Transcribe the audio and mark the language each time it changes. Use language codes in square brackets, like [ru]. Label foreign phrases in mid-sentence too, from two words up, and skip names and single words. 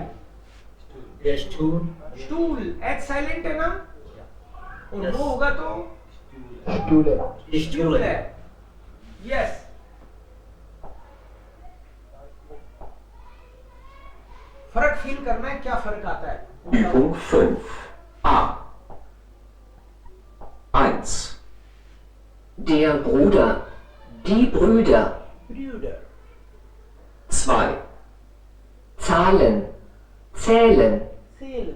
[de] Der Stuhl. [hi] स्टूल, एच साइलेंट है ना, और [en] Yes. [hi] वो होगा तो [de] Stule. [hi] स्टूल है, यस। फर्क फील करना है, क्या फर्क आता है? [de] Übung 5. A. 1. Der Bruder. Die Brüder. ब्रूडर, 2. Zahlen. Zählen. सेलन,